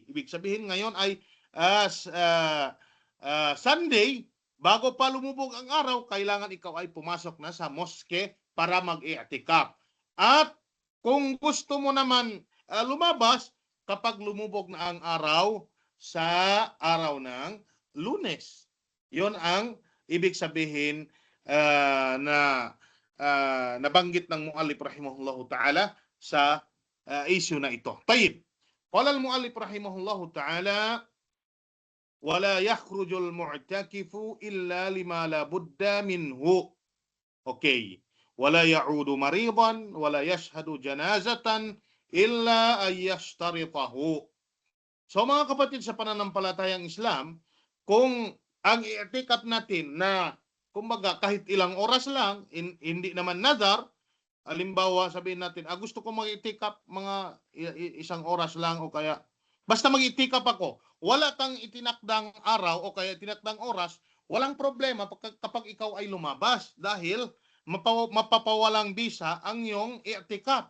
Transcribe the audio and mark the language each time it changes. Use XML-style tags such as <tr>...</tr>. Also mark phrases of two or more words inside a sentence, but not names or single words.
<tl>Ibig sabihin ngayon ay Sunday, bago pa lumubog ang araw, kailangan ikaw ay pumasok na sa moske para mag-i'tikaf. At kung gusto mo naman lumabas, kapag lumubog na ang araw sa araw ng Lunes. Yon ang ibig sabihin na nabanggit ng mu'allif</tl> <ar>رحمه الله تعالى</ar> <tl>sa issue na ito. Tayyib.</tl> <ar>قال المؤلف رحمه الله تعالى ولا يخرج المعتكف إلا لما لا بد منه. Okay. ولا يعود مريضا ولا يشهد جنازة إلا أن يشترطه.</ar> <tl>So mga kapatid sa pananampalatayang Islam, kung ang i'tikaf natin na kumbaga kahit ilang oras lang, hindi naman nadar, halimbawa sabihin natin, gusto ko mag-i'tikaf mga isang oras lang o kaya basta mag-i'tikaf ako, wala kang itinakdang araw o kaya itinakdang oras, walang problema kapag ikaw ay lumabas dahil mapapawalang bisa ang iyong i'tikaf.</tl>